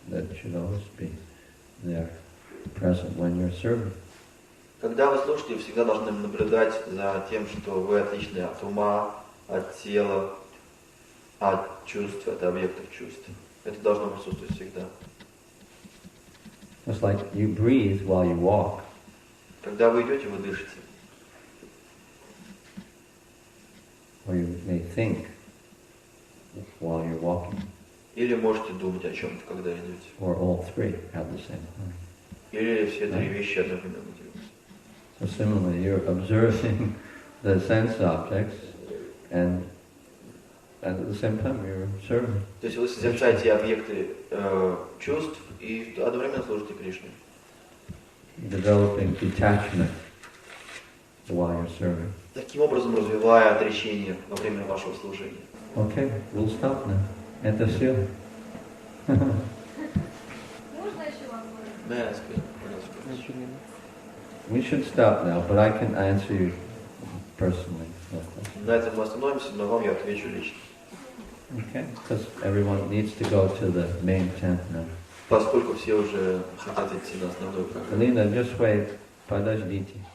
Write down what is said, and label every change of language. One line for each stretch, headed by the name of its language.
English: That should always be there, present when you're serving.
Russian: Когда вы слушаете, вы всегда должны наблюдать за тем, что вы отличны от ума, от тела, от чувств, от объектов чувств. Это должно присутствовать всегда.
English: Just like you breathe while you walk.
Russian: Когда вы идете, вы дышите.
English: Or you may think while you're walking.
Russian: Или можете думать о чем-то, когда идете.
English: Or all three at the same time.
Russian: Или все три вещи одновременно делать.
English: So similarly, you're observing the sense objects and at the same time you're serving.
Russian: То есть вы созерцаете объекты чувств и одновременно служите Кришне.
English: Developing detachment while you're serving.
Russian: Таким образом развивая отречение во время вашего служения.
English: Okay, we'll stop now.
Russian: Это все. Можно еще вопрос?
English: May I ask you? We should stop now, but I can answer you personally.
Russian: На этом мы остановимся, но вам я отвечу лично.
English: Okay, because everyone needs to go to the main tent now.
Russian: Поскольку все уже хотят идти на основную программу.
English: Alina, just wait.
Russian: Подождите.